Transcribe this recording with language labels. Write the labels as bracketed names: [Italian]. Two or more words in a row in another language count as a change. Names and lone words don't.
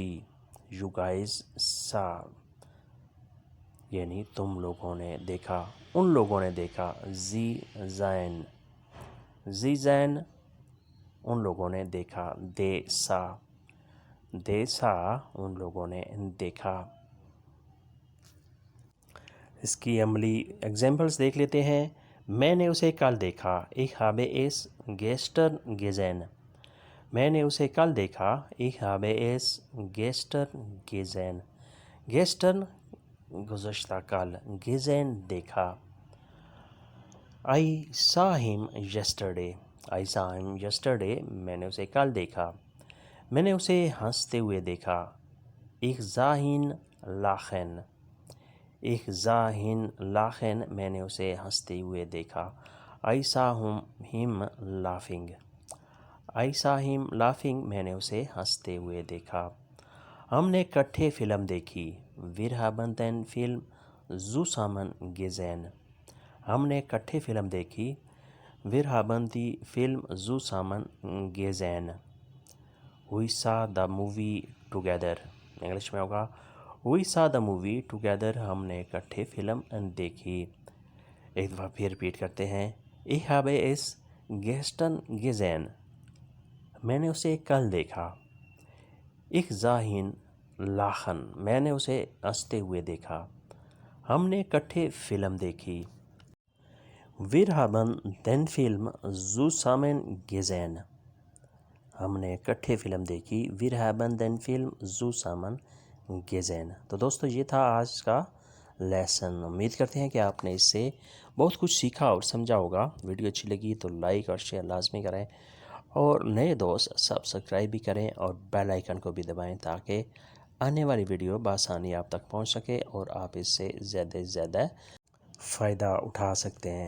[English] you guys saw [Urdu] یعنی تم لوگوں نے دیکھا، ان لوگوں نے دیکھا، زی زین ان لوگوں نے دیکھا، [English] they saw [Urdu] ان لوگوں نے دیکھا۔ اس کی عملی ایگزامپلس دیکھ لیتے ہیں۔ میں نے اسے کل دیکھا، [German] ich habe es gestern gesehen۔ [Urdu] میں نے اسے کل دیکھا، [German] ich habe es gestern gesehen۔ [Urdu] gestern گزشتہ کل، gesehen دیکھا۔ [English] I saw him yesterday [Urdu] میں نے اسے کل دیکھا، میں نے اسے ہنستے ہوئے دیکھا، [German] ich sah ihn lachen [Urdu] میں نے اسے ہنستے ہوئے دیکھا، [English] I saw him laughing [Urdu] میں نے اسے ہنستے ہوئے دیکھا۔ ہم نے اکٹھے فلم دیکھی، [German] wir haben den Film zusammen gesehen۔ [Urdu] ہم نے اکٹھے فلم دیکھی، [German] wir haben die Film zusammen gesehen۔ [English] we saw the movie together، [Urdu] انگلش میں ہوگا [English] we saw the movie together۔ [Urdu] ہم نے اکٹھے فلم دیکھی۔ ایک دفعہ پھر ریپیٹ کرتے ہیں، [German] ich habe es gestern gesehen [Urdu] میں نے اسے کل دیکھا، [German] ich sah ihn lachen [Urdu] میں نے اسے ہنستے ہوئے دیکھا، ہم نے اکٹھے فلم دیکھی، [German] wir haben den Film zusammen gesehen [Urdu] ہم نے اکٹھے فلم دیکھی، [German] wir haben den Film zusammen gesehen۔ [Urdu] تو دوستو یہ تھا آج کا لیسن۔ امید کرتے ہیں کہ آپ نے اس سے بہت کچھ سیکھا اور سمجھا ہوگا۔ ویڈیو اچھی لگی تو لائک اور شیئر لازمی کریں، اور نئے دوست سبسکرائب بھی کریں اور بیل آئیکن کو بھی دبائیں تاکہ آنے والی ویڈیو بآسانی آپ تک پہنچ سکے اور آپ اس سے زیادہ سے زیادہ فائدہ اٹھا سکتے ہیں۔